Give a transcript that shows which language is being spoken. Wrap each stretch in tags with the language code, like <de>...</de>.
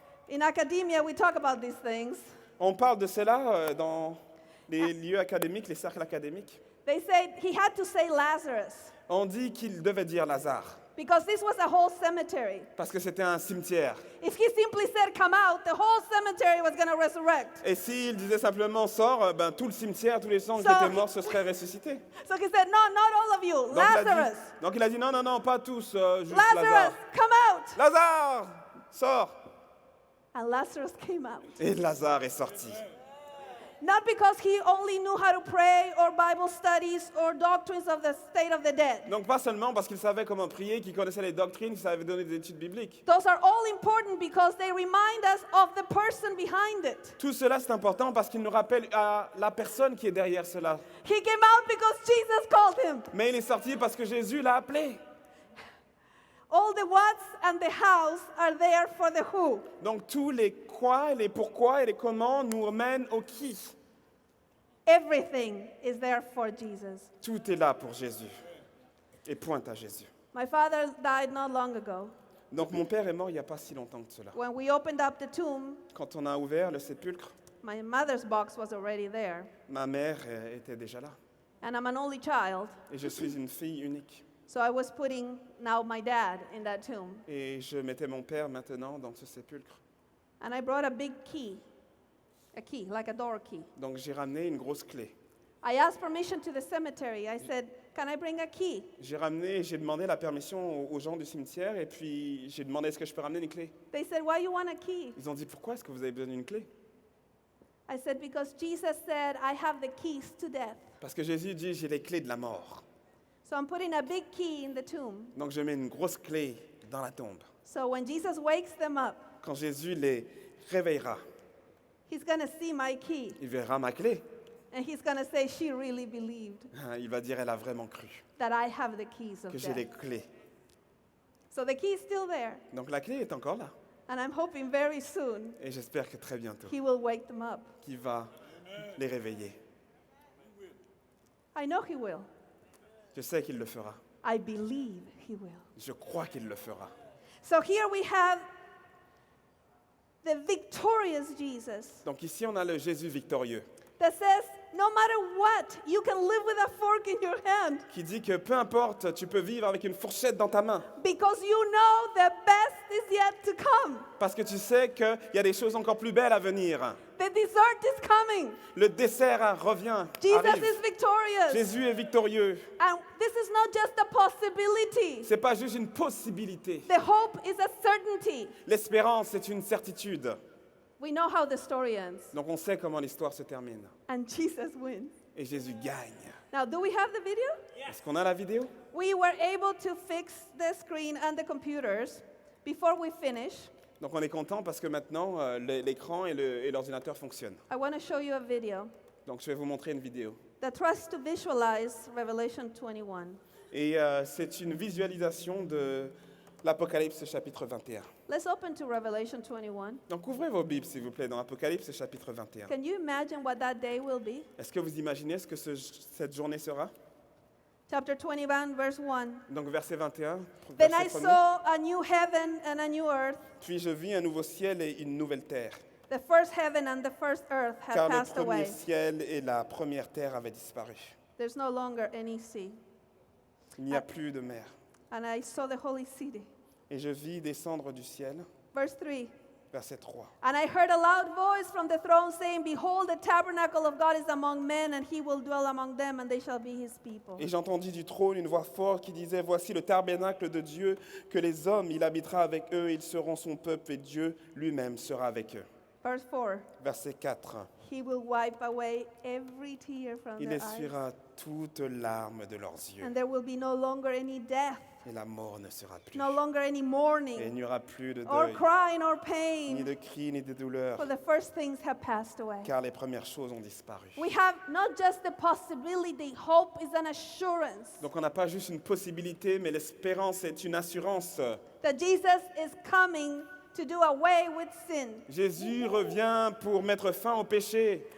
<en>In academia, we talk about these things.</en> <fr>On parle de cela dans les lieux académiques, les cercles académiques.</fr> <en>They say he had to say Lazarus</en> <fr>On dit qu'il devait dire Lazare</fr> <en>because this was a whole cemetery.</en> <fr>parce que c'était un cimetière.</fr> <en>If he simply said come out, the whole cemetery was going to resurrect.</en> <fr>Et s'il disait simplement sors, ben, tout le cimetière, tous les gens qui</fr> <en>So-</en> <fr>étaient morts se seraient ressuscités.</fr> <en>So he said, no, not all of you. Lazarus.</en> <fr>Donc il a dit non, non, non, pas tous, juste</fr> <en>Lazarus,</en> <fr>Lazare.</fr> <en>come out.</en> <fr>Lazare, sors.</fr> <en>And Lazarus came out.</en> <fr>Et Lazare est sorti.</fr> <en>Not because he only knew how to pray or Bible studies or doctrines of the state of the dead.</en> <fr>Donc pas seulement parce qu'il savait comment prier, qu'il connaissait les doctrines, qu'il savait donner des études bibliques.</fr> <en>Those are all important because they remind us of the person behind it.</en> <fr>Tout cela c'est important parce qu'il nous rappelle à la personne qui est derrière cela.</fr> <en>He came out because Jesus called him.</en> <fr>Mais il est sorti parce que Jésus l'a appelé.</fr> <en>All the whats and the hows are there for the who.</en> <fr>Donc tous les quoi, les pourquoi et les comment nous mènent au qui.</fr> <en>Everything is there for Jesus.</en> <fr>Tout est là pour Jésus. Et pointe à Jésus.</fr> <en>My father died not long ago.</en> <fr>Donc mon père est mort il n'y a pas si longtemps que cela.</fr> <en>When we opened up the tomb,</en> <fr>Quand on a ouvert le sépulcre,</fr> <en>my mother's box was already there.</en> <fr>ma mère était déjà là.</fr> <en>And I'm an only child.</en> <fr>Et je suis une fille unique.</fr> <en>So I was putting now my dad in that tomb.</en> <fr>Et je mettais mon père maintenant dans ce sépulcre.</fr> <en>And I brought a big key, like a door key.</en> <fr>Donc j'ai ramené une grosse clé.</fr> <en>I asked permission to the cemetery. I said, can I bring a key?</en> <fr>J'ai demandé la permission aux gens du cimetière et puis j'ai demandé est-ce que je peux ramener une clé.</fr> <en>They said, why you want a key?</en> <fr>Ils ont dit pourquoi est-ce que vous avez besoin d'une clé?</fr> <en>I said, because Jesus said, I have the keys to death.</en> <fr>Parce que Jésus dit j'ai les clés de la mort.</fr> <en>So I'm putting a big key in the tomb.</en> <fr>Donc je mets une grosse clé dans la tombe.</fr> <en>So when Jesus wakes them up,</en> <fr>Quand Jésus les réveillera,</fr> <en>he's going to see my key.</en> <fr>il verra ma clé.</fr> <en>And he's going to say, she really believed</en> <fr>Il va dire elle a vraiment cru</fr> <en>that I have the keys of</en> <fr>que j'ai les</fr> <en>death.</en> <fr>clés.</fr> <en>So the key is still there.</en> <fr>Donc la clé est encore là.</fr> <en>And I'm hoping very soon</en> <fr>Et j'espère que très bientôt,</fr> <en>he will wake them up.</en> <fr>qu'il va les réveiller.</fr> <en>I know he will.</en> <fr>Je sais qu'il le fera.</fr> <en>I believe he will.</en> <fr>Je crois qu'il le fera.</fr> <en>So here we have the victorious Jesus</en> <fr>Donc ici, on a le Jésus victorieux</fr> <en>that says, no matter what, you can live with a fork in your hand</en> <fr>qui dit que peu importe, tu peux vivre avec une fourchette dans ta main</fr> <en>because you know the best is yet to come.</en> <fr>parce que tu sais qu'il y a des choses encore plus belles à venir.</fr> <en>The dessert is coming.</en> <fr>Le dessert revient,</fr> <en>Jesus</en> <fr>arrive.</fr> <en>is victorious.</en> <fr>Jésus est victorieux.</fr> <en>And this is not just a possibility.</en> <fr>C'est pas juste une possibilité.</fr> <en>The hope is a certainty.</en> <fr>L'espérance est une certitude.</fr> <en>We know how the story ends.</en> <fr>Donc on sait comment l'histoire se termine.</fr> <en>And Jesus wins.</en> <fr>Et Jésus gagne.</fr> <en>Now, do we have the video?</en> <fr>Est-ce qu'on a la vidéo?</fr> <en>We were able to fix the screen and the computers before we finish.</en> <fr>Donc on est content parce que maintenant l'écran et l'ordinateur fonctionnent.</fr> <en>I want to show you a video</en> <fr>Donc je vais vous montrer une vidéo.</fr> <en>that tries to visualize Revelation 21.</en> <fr>Et c'est une visualisation de l'Apocalypse chapitre 21.</fr> <en>Let's open to Revelation 21.</en> <fr>Donc ouvrez vos Bibles s'il vous plaît dans Apocalypse chapitre 21.</fr> <en>Can you imagine what that day will be?</en> <fr>Est-ce que vous imaginez ce que cette journée sera?</fr> <en>Chapter 21, verse 1.</en> <fr>Donc verset 21,</fr> <en>Then I</en> <fr>verset 1er.</fr> <en>saw a new heaven and a new earth.</en> <fr>Puis je vis un nouveau ciel et une nouvelle terre.</fr> <en>The first heaven and the first earth had</en> <fr>Car le</fr> <en>passed</en> <fr>premier</fr> <en>away.</en> <fr>ciel et la première terre avaient disparu.</fr> <en>There's no longer any sea.</en> <fr>Il n'y a plus de mer.</fr> <en>And I saw the holy city.</en> <fr>Et je vis descendre du ciel,</fr> <en>Verse 3.</en> <fr>verset 3.</fr> <en>And I heard a loud voice from the throne saying, Behold, the tabernacle of God is among men, and he will dwell among them, and they shall be his people.</en> <fr>Et j'entendis du trône une voix forte qui disait, voici le tabernacle de Dieu, que les hommes, il habitera avec eux, ils seront son peuple, et Dieu lui-même sera avec eux.</fr> <en>Verse 4.</en> <fr>Verset 4.</fr> <en>He will wipe away every tear from</en> <fr>Il</fr> <en>their eyes,</en> <fr>essuiera toutes larmes de leurs yeux,</fr> <en>and there will be no longer any death,</en> <fr>et la mort ne sera plus.</fr> <en>no longer any</en> <fr>Et il</fr> <en>mourning,</en> <fr>n'y aura plus de</fr> <en>or</en> <fr>deuil,</fr> <en>crying, or</en> <fr>ni</fr> <en>pain,</en> <fr>de cris, ni de douleurs,</fr> <en>for the first things have passed away.</en> <fr>car les premières choses ont disparu.</fr> <en>We have not just the possibility, hope is an assurance</en> <fr>Donc on n'a pas juste une possibilité, mais l'espérance est une assurance.</fr> <en>that Jesus is coming to do away with sin.</en> <fr>Jésus revient pour mettre fin au péché.</fr>